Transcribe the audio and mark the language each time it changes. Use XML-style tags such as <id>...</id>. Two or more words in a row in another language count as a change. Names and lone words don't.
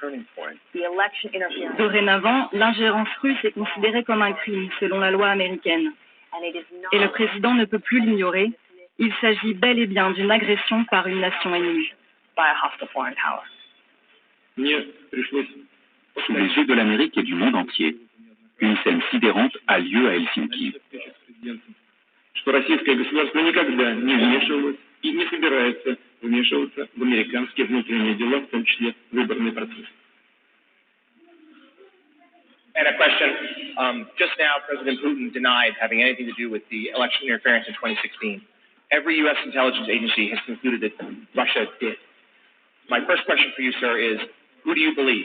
<fr>Dorénavant, l'ingérence russe est considérée comme un crime selon la loi américaine. Et le président ne peut plus l'ignorer. Il s'agit bel et bien d'une agression par une nation ennemie. Sous les yeux de l'Amérique et du monde entier, une scène sidérante a lieu à Helsinki.</fr> <ru>Что российское государство никогда не вмешивалось и не собирается вмешиваться в американские внутренние дела, в том числе выборный процесс.</ru> <en>And a question. Just now, President Putin denied having anything to do with the election interference in 2016. Every U.S. intelligence agency has concluded that Russia did. My first question for you, sir, is who do you believe?</en>